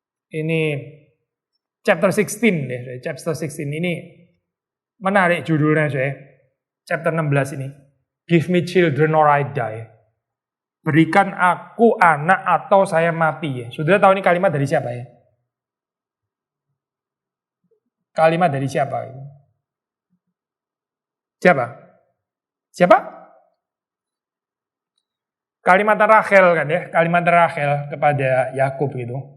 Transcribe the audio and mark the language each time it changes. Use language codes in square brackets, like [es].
[id] Ini chapter 16 ya, chapter 16 ini menarik judulnya saya. Chapter 16 ini. [en] Give me children or I die. [id] Berikan aku anak atau saya mati ya. Saudara tahu ini kalimat dari siapa ya? Kalimat dari siapa? Siapa? Kalimat Rachel kan ya, kalimat Rachel kepada Yakub gitu.